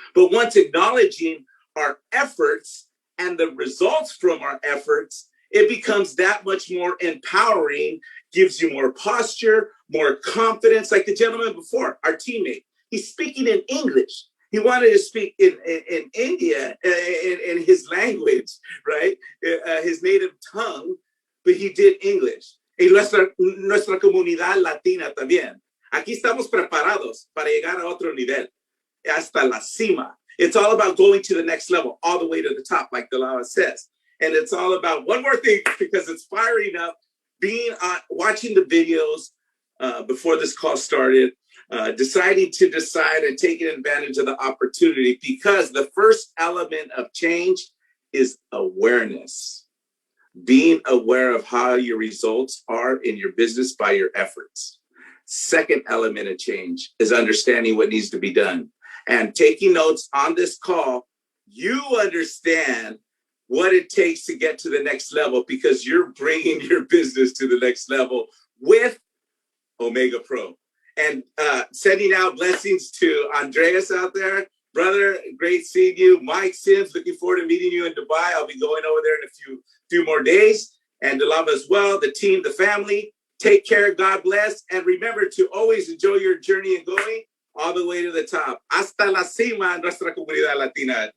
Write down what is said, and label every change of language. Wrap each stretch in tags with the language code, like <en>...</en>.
<en>But once acknowledging our efforts and the results from our efforts, it becomes that much more empowering, gives you more posture, more confidence. Like the gentleman before, our teammate. He's speaking in English. He wanted to speak in India, in his language, right? His native tongue, but he did English.</en> <es>Y nuestra comunidad latina también. Aquí estamos preparados para llegar a otro nivel, hasta la cima.</es> <en>It's all about going to the next level, all the way to the top, like Delaware says. And it's all about one more thing, because it's firing up, watching the videos before this call started, deciding to decide and taking advantage of the opportunity, because the first element of change is awareness. Being aware of how your results are in your business by your efforts. Second element of change is understanding what needs to be done. And taking notes on this call, you understand what it takes to get to the next level, because you're bringing your business to the next level with Omegapro. And sending out blessings to Andreas out there. Brother, great seeing you. Mike Sims, looking forward to meeting you in Dubai. I'll be going over there in a few more days. And Delava as well, the team, the family. Take care, God bless. And remember to always enjoy your journey and going all the way to the top.</en> <es>Hasta la cima, nuestra comunidad latina.</es>